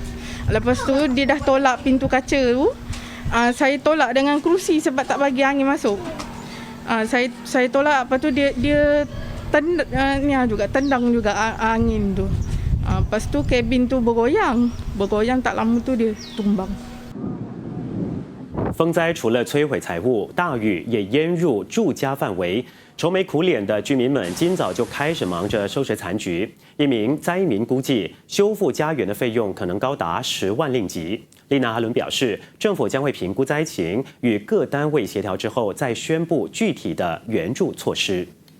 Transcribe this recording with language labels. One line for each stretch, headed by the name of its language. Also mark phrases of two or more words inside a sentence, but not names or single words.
Malay: Lepas tu dia dah tolak pintu kaca tu. Saya tolak dengan kerusi sebab tak bagi angin masuk. Saya tolak, lepas tu dia tendang juga angin tu. Lepas tu kabin tu bergoyang tak lama tu dia tumbang.
Chinese: 风灾除了摧毁财物，大雨也淹入住家范围。愁眉苦脸的居民们今早就开始忙着收拾残局。一名灾民估计，修复家园的费用可能高达10万令吉。丽娜哈伦表示，政府将会评估灾情，与各单位协调之后，再宣布具体的援助措施。